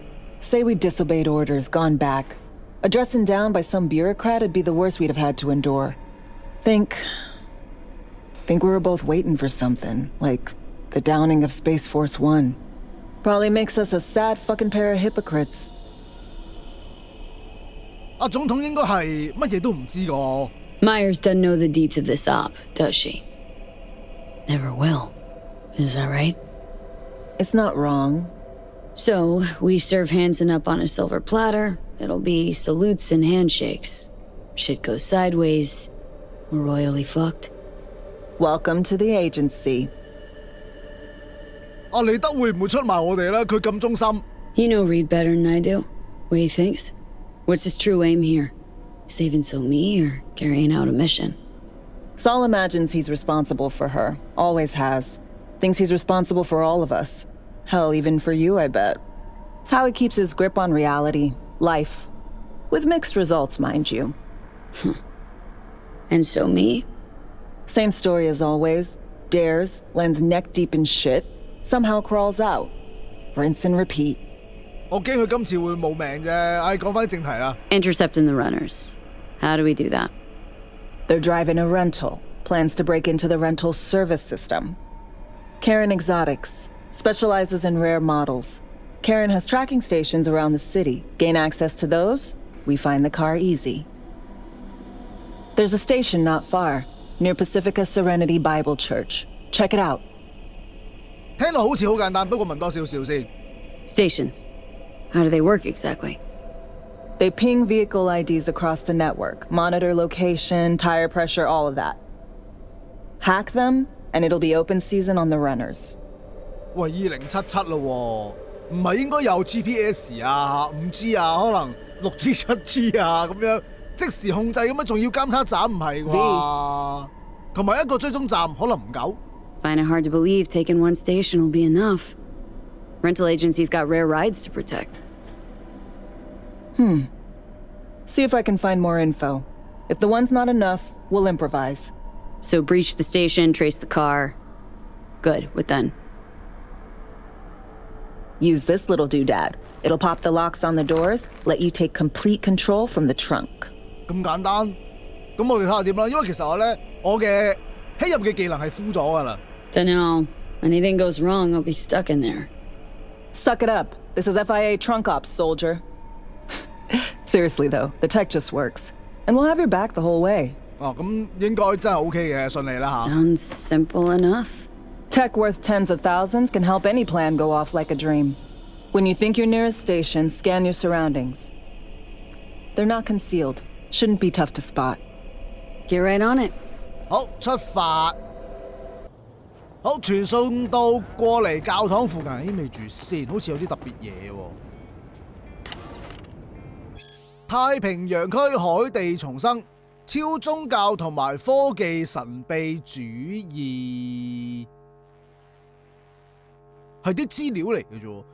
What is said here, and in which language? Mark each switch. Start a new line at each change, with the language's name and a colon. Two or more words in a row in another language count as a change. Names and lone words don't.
English: Say we disobeyed orders, gone back. A dressing down by some bureaucrat would be the worst we'd have had to endure. Think we were both waiting for something, like the downing of Space Force One. Probably makes us a sad fucking pair of hypocrites.
Cantonese: 阿總統應該係乜嘢都唔知個。
English: Myers doesn't know the deets of this op, does she? Never will. Is that right? It's not wrong. So, we serve Hanson up on a silver platter. It'll be salutes and handshakes. Shit goes sideways. We're royally fucked. Welcome to the agency.
Cantonese: 阿李德會唔會出賣我哋咧？佢咁忠心。
English: You know Reed better than I do. What he thinks? What's his true aim here? Saving Somi or carrying out a mission? Saul imagines he's responsible for her. Always has. Thinks he's responsible for all of us. Hell, even for you, I bet. It's how he keeps his grip on reality. Life. With mixed results, mind you. And Somi? Same story as always. Dares, lands neck deep in shit, somehow crawls out. Rinse and repeat.
Cantonese: 我驚佢今次會冇命啫。唉，講返正題啦。
English: Intercepting the runners. How do we do that? They're driving a rental, plans to break into the rental service system. Karen Exotics specializes in rare models. Karen has tracking stations around the city. Gain access to those, we find the car easy. There's a station not far, near Pacifica Serenity Bible Church. Check it out.
Cantonese: 聽落好似好簡單，不過問多少少先。
English: Stations. How do they work exactly? They ping vehicle IDs across the network, monitor location, tire pressure, all of that. Hack them, and it'll be open season on the runners.
Cantonese: 喂，2077咯喎，唔係應該有 GPS 啊、5G 啊，可能6G、7G 啊咁樣即時控制咁樣，仲要監測站唔係啩？同埋一個追蹤站可能唔夠。
English: Find it hard to believe taking one station will be enough. Rental agencies got rare rides to protect. See if I can find more info. If the one's not enough, we'll improvise. So breach the station, trace the car. Good, what then? Use this little doodad. It'll pop the locks on the doors, let you take complete control from the trunk.
Cantonese: 咁簡單，咁我哋睇下點啦。因為其實我嘅希入嘅技能係 full 咗㗎啦。
English: Dunno. Anything goes wrong, I'll be stuck in there. Suck it up. This is FIA trunk ops, soldier. Seriously though, the tech just works. And we'll have your back the whole way.
Cantonese: 哦，咁應該真係 OK 嘅，順利啦嚇。
English: Sounds simple enough. Tech worth tens of thousands can help any plan go off like a dream. When you think you're near a station, scan your surroundings. They're not concealed. Shouldn't be tough to spot. Get right on it.
Cantonese: 好，出發。好，傳送到過嚟教堂附近，咦，未住先，好似有啲特別嘢喎。太平洋區海地重生，超宗教同埋科技神秘主義，係啲資料嚟嘅啫。